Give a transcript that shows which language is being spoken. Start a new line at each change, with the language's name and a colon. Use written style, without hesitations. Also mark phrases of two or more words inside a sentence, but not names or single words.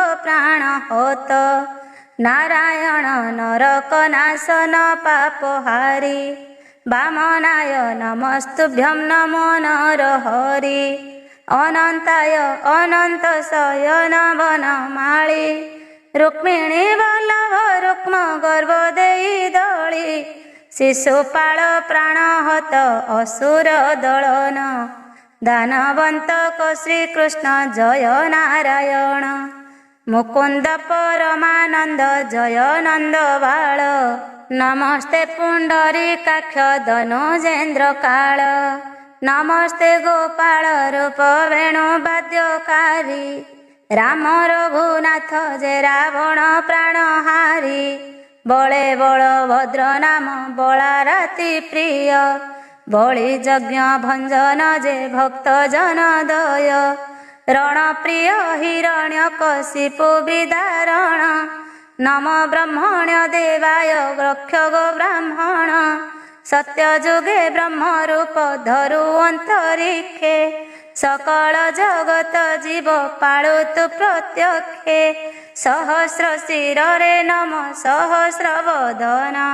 Odia: ପ୍ରାଣ ହୋତ ନାରାୟଣ ନରକ ନାଶନ ପାପହାରୀ ବାମନାୟ ନମସ୍ତୁଭ୍ୟଂ ନମୋ ନରହରି ଅନନ୍ତାୟ ଅନନ୍ତ ଶୟନ ବନମାଳୀ ରୁକ୍ମିଣୀ ବଲ୍ଲଭ ରୁକ୍ମ ଗର୍ଭ ଦେଇ ଦଳି ଶିଶୁପାଳ ପ୍ରାଣହତ ଅସୁର ଦଳନ ଦାନବନ୍ତକ ଶ୍ରୀକୃଷ୍ଣ ଜୟ ନାରାୟଣ ମୁକୁନ୍ଦ ପରମାନନ୍ଦ ଜୟ ନନ୍ଦ ବାଳ ନମସ୍ତେ ପୁଣ୍ଡରୀକାକ୍ଷ ଧନୁଜେନ୍ଦ୍ର କାଳ ନମସ୍ତେ ଗୋପାଳ ରୂପ ବେଣୁ ବାଦ୍ୟକାରୀ ରାମ ରଘୁନାଥ ଯେ ରାବଣ ପ୍ରାଣହାରୀ ବଳେ ବଳଭଦ୍ର ନାମ ବଳା ରାତି ପ୍ରିୟ ବଳି ଯଜ୍ଞ ଭଞ୍ଜନ ଯେ ଭକ୍ତ ଜନ ଦୟ ରଣପ୍ରିୟ ହିରଣ୍ୟକଶିପୁ ବିଦାରଣ ନମ ବ୍ରହ୍ମଣ୍ୟ ଦେବାୟ ରକ୍ଷ ଗୋ ବ୍ରାହ୍ମଣ ସତ୍ୟଯୁଗେ ବ୍ରହ୍ମରୂପ ଧରୁ ଅନ୍ତରିକ୍ଷେ ସକଳ ଜଗତ ଜୀବ ପାଳୁତୁ ପ୍ରତ୍ୟକ୍ଷେ ସହସ୍ର ଶିରେ ନମ ସହସ୍ର ବଦନ